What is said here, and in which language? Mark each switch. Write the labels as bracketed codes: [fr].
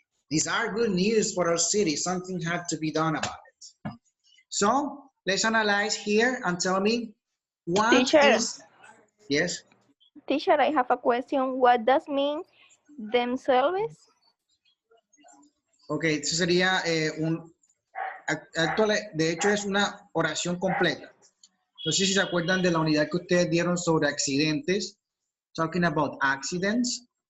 [en] These are good news for our city. Something had to be done about it. So let's analyze here and tell me what Teacher, is, yes? teacher, I have a question. What does mean themselves? [es] Ok, eso sería de hecho es una oración completa. No sé si se acuerdan de la unidad que ustedes dieron sobre accidentes. [en] Talking about accidents.